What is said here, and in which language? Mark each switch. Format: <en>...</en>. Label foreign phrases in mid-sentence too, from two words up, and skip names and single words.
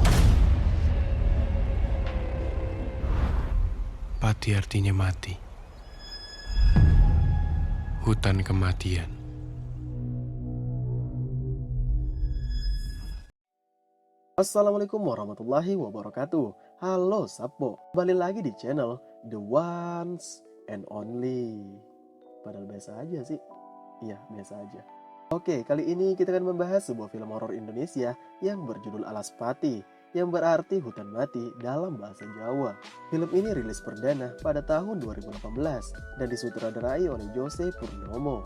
<id>Pati artinya mati. Hutan kematian.</id> <ar>السلام عليكم ورحمة الله وبركاته.</ar> <id>Halo Sapo, kembali lagi di channel The Ones and Only. Padahal biasa aja sih. Iya, biasa aja. Oke, kali ini kita akan membahas sebuah film horor Indonesia yang berjudul Alaspati, yang berarti hutan mati dalam bahasa Jawa. Film ini rilis perdana pada tahun 2018 dan disutradarai oleh Jose Purnomo.</id>